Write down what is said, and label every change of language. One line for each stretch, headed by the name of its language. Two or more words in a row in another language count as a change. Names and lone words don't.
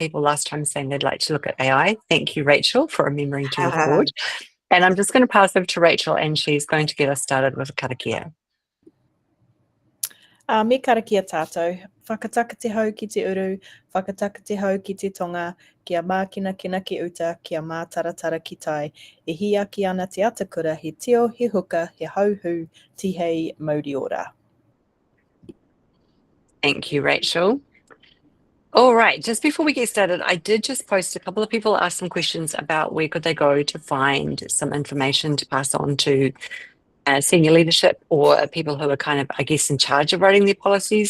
English: people last time saying they'd like to look at AI. Thank you, Rachel, for remembering to record. And I'm just going to pass over to Rachel, and she's going to get us started with a karakia.
Māori: Me karakia tātou, whakataka te hau ki te uru, whakataka te hau ki te tonga, kia mākina kina ki uta, kia mātaratara ki tai, e hia ki ana te atakura, he tio, he huka, he hauhu, tihei, mauri ora.
English: Thank you, Rachel. All right, just before we get started, I did just post a couple of people asked some questions about where could they go to find some information to pass on to senior leadership or people who are kind of, I guess, in charge of writing their policies.